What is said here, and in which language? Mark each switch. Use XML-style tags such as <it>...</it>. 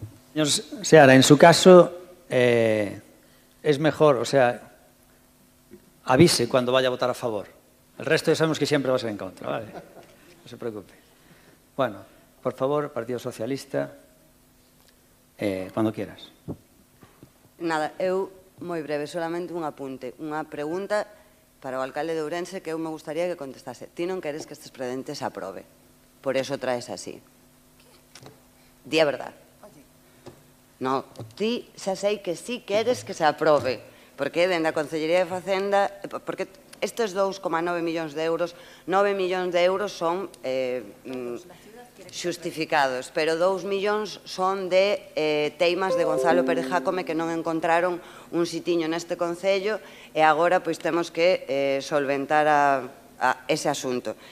<es>Señor Seara, en su caso, es mejor, o sea, avise cuando vaya a votar a favor. El resto ya sabemos que siempre va a ser en contra, ¿vale? No se preocupe. Bueno, por favor, Partido Socialista, cuando quieras.</es> <gl>Nada, eu, moi breve, solamente un apunte, unha pregunta para o alcalde de Ourense que eu me gustaría que contestase. Ti non queres que este expediente se aprobe, por eso traes así. Di a verdad. No, ti xa sei que sí queres que se aprobe, porque dende a Consellería de Facenda, porque estes 2,9 millóns de euros, 9 millóns de euros son xustificados, pero 2 millóns son de teimas de Gonzalo Pérez Jácome que non encontraron un sitiño neste Concello e agora pois temos que solventar ese asunto.</gl>